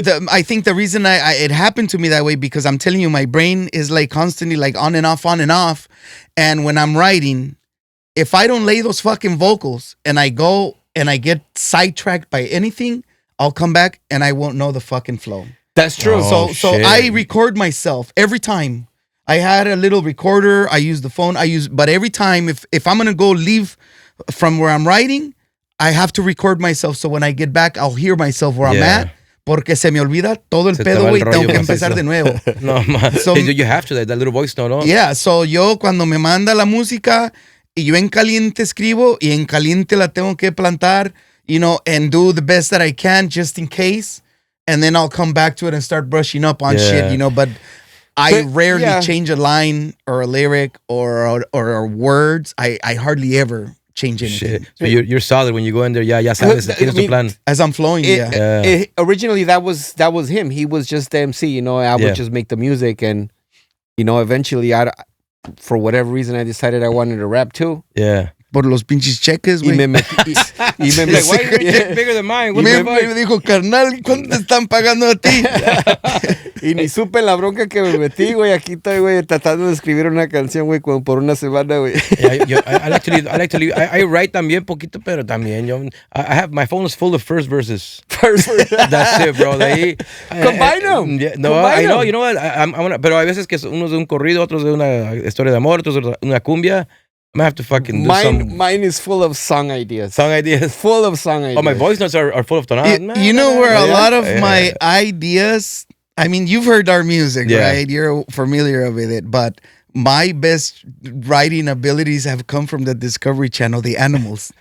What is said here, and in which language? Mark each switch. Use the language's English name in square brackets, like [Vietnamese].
[English] I think the reason it happened to me that way, because I'm telling you, my brain is like constantly like on and off, and when I'm writing, if I don't lay those fucking vocals and I go and I get sidetracked by anything, I'll come back and I won't know the fucking flow. That's true. Oh, So I record myself every time. I had a little recorder. I use the phone. But every time, if I'm gonna go leave from where I'm writing, I have to record myself. So when I get back, I'll hear myself where I'm at. [Spanish] Porque se me olvida todo el pedo, güey. Tengo que empezar de nuevo. [English] No, man. So, you have to, that little voice note, no? Yeah, so [Spanish] yo cuando me manda la música y yo en caliente escribo y en caliente la tengo que plantar, [English] and do the best that I can just in case. And then I'll come back to it and start brushing up on shit, but I rarely change a line or a lyric or words. I hardly ever change anything. Shit. So you're solid when you go in there. [Spanish] Ya sabes, tienes tu plan. [English] As I'm flowing, originally, that was him. He was just the MC. I would just make the music, and eventually, for whatever reason, I decided I wanted to rap too. Yeah. [Spanish] Por los pinches cheques, güey. [English] Like, why are your bigger than mine? [Spanish] Me dijo, carnal, ¿cuánto te están pagando a ti? Y ni supe la bronca que me metí, güey. Aquí estoy, güey, tratando de escribir una canción, güey, como por una semana, güey. [English] I like to leave. I write [Spanish] también poquito, pero también [English] I have, my phone is full of first verses. That's it, bro. [Spanish] De ahí, [English] Combine them. I know, you know what? [Spanish] Pero hay veces que uno es de un corrido, otros de una historia de amor, otros de una cumbia. [English] I'm gonna have to fucking do Mine is full of song ideas. Full of song ideas. Oh, my voice notes are full of tonadas. You know where a lot of my ideas, I mean, you've heard our music, right? You're familiar with it, but my best writing abilities have come from the Discovery Channel, the animals.